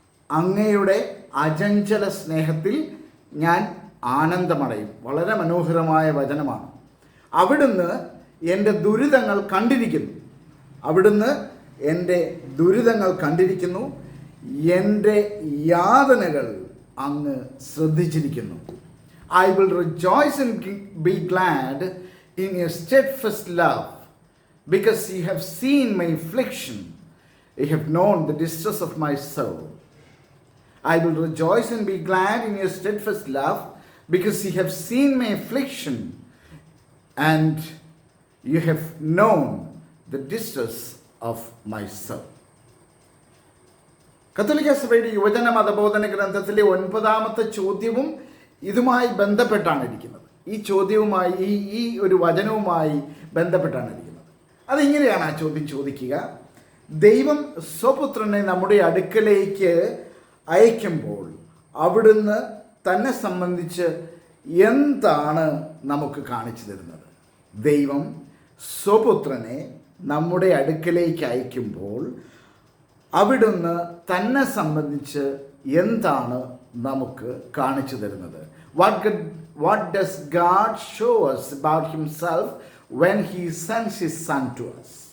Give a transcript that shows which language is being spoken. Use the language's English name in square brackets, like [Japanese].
[Malayalam] അങ്ങയുടെ അചഞ്ചല സ്നേഹത്തിൽ ഞാൻ ആനന്ദമടയും. വളരെ മനോഹരമായ വചനമാണ്. അവിടുന്ന് എൻ്റെ ദുരിതങ്ങൾ കണ്ടിരിക്കുന്നു. അവിടുന്ന് എൻ്റെ ദുരിതങ്ങൾ കണ്ടിരിക്കുന്നു. എൻ്റെ യാതനകൾ അങ്ങ് ശ്രദ്ധിച്ചിരിക്കുന്നു. [English] I will rejoice and be glad in your steadfast love, because ye have seen my affliction, ye have known the distress of my soul. I will rejoice and be glad in your steadfast love, because ye have seen my affliction, and you have known the distress of my soul. [Malayalam] കത്തോലിക്ക സഭയുടെ യുവജന മതബോധന ഗ്രന്ഥത്തിലെ 9ാമത്തെ ചോദ്യവും ഇതുമായി ബന്ധപ്പെട്ടാണ് ഇരിക്കുന്നത്. ഈ ചോദ്യവുമായി ഈ ഒരു വചനവുമായി ബന്ധപ്പെട്ടാണ് ഇരിക്കുന്നത്. അതിങ്ങനെയാണ് ആ ചോദ്യം ചോദിക്കുക: ദൈവം സ്വപുത്രനെ നമ്മുടെ അടുക്കലേക്ക് അയക്കുമ്പോൾ അവിടുന്ന് തന്നെ സംബന്ധിച്ച് എന്താണ് നമുക്ക് കാണിച്ചു തരുന്നത്? ദൈവം സ്വപുത്രനെ നമ്മുടെ അടുക്കലേക്ക് അയക്കുമ്പോൾ അവിടുന്ന് തന്നെ സംബന്ധിച്ച് എന്താണ് നമുക്ക് കാണിച്ചു തരുന്നത്? [English] What does God show us about himself when he sends his son to us?